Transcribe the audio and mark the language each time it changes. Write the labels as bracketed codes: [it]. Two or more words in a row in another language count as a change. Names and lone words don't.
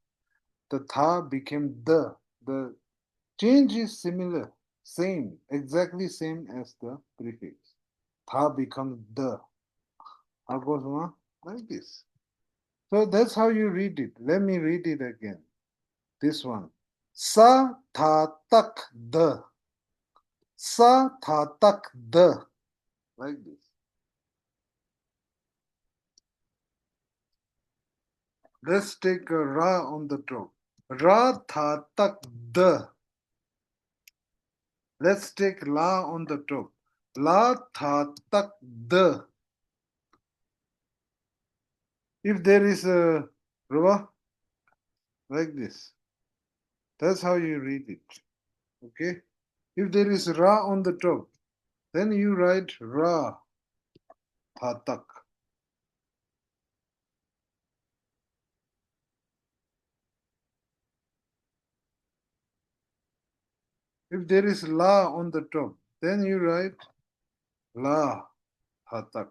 [en] The tha became the. The change is similar, same, exactly same as the prefix. Tha becomes the. Agosana, like this. So that's how you read it. Let me read it again. This one. Sa tha tak the. Sa tha tak the. Like this. Let's take a ra on the top. Ra tha tak the. Let's take la on the top. La tha tak the. If there is a ra, like this. That's how you read it. Okay? If there is ra on the top, then you write ra tha tak. If there is la on the top, then you write la tha tak.